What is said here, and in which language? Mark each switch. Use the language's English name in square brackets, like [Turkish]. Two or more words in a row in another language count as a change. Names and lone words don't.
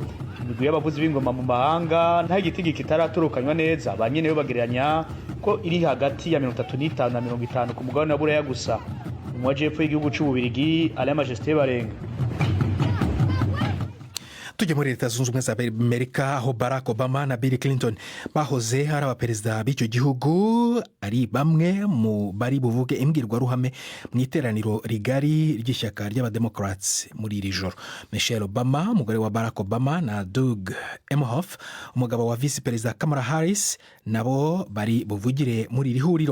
[Rundi] Imigwi y'abavuzi b'ingoma mu mahanga nta gitigi kitaratorokanywa neza, banyene yo bagereranya ko iri hagati ya 35 na 50 ku mugabane wa Buraya gusa. Mu majepfo y'igihugu c'u Bubiligi Le Majesté Barenga. [Kinyarwanda] Tujye muri Leta Zunze Ubumwe za Amerika aho Barack Obama na Bill Clinton bahoze ari abaperezida b'icyo gihugu ari bamwe mu bari buvuge imbwirwaruhame mu iteraniro rigari ry'ishyaka ry'abademocrats muri iri joro. Michelle Obama umugore wa Barack Obama na Doug Emhoff umugabo wa visi perezida Kamala Harris nabo bari buvugire muri iri huriro.